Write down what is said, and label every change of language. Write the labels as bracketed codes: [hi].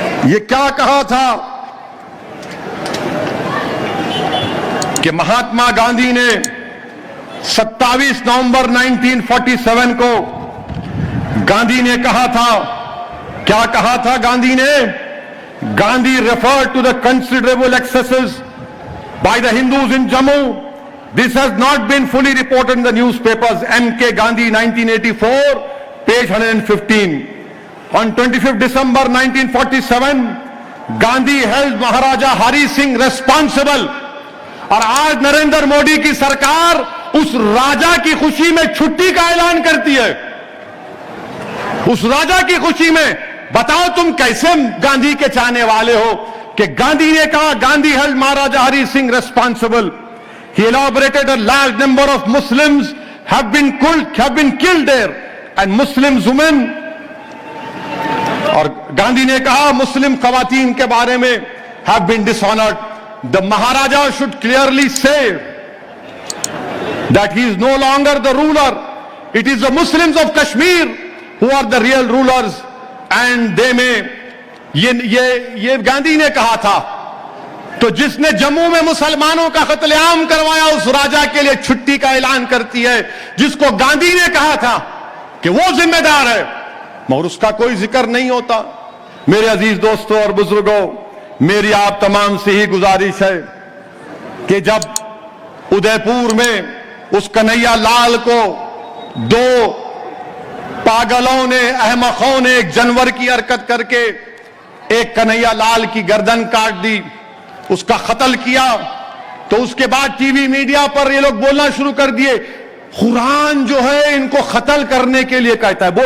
[hi] ये क्या कहा था कि महात्मा गांधी ने 27 नवंबर 1947 को गांधी ने कहा था, क्या कहा था गांधी ने? [en] Gandhi referred to the considerable excesses by the Hindus in Jammu. This has not been fully reported in the newspapers. M.K. Gandhi, 1984, page 115. On 25th December 1947, Gandhi held Maharaja Hari Singh responsible. [hi] और आज नरेंद्र मोदी की सरकार उस राजा की खुशी में छुट्टी का ऐलान करती है। उस राजा की खुशी में बताओ तुम कैसे गांधी के चाहने वाले हो कि गांधी ने कहा, Gandhi [en] held Maharaja Hari Singh responsible. He elaborated a large number of Muslims have been killed there, and Muslim women, [hi] और गांधी ने कहा मुस्लिम खवातीन के बारे में [en] have been dishonored. The Maharaja should clearly say that he is no longer the ruler. It is the Muslims of Kashmir who are the real rulers, and they may, [hi] ये गांधी ने कहा था। तो जिसने जम्मू में मुसलमानों का कत्लेआम करवाया उस राजा के लिए छुट्टी का ऐलान करती है, जिसको गांधी ने कहा था कि वो जिम्मेदार है, मगर उसका कोई जिक्र नहीं होता। मेरे अजीज दोस्तों और बुजुर्गों, मेरी आप तमाम से ही गुजारिश है कि जब उदयपुर में उस कन्हैया लाल को दो पागलों ने, अहमकों ने एक जानवर की हरकत करके एक कन्हैया लाल की गर्दन काट दी, उसका कत्ल किया, तो उसके बाद टीवी मीडिया पर ये लोग बोलना शुरू कर दिए, कुरान जो है इनको कत्ल करने के लिए कहता है।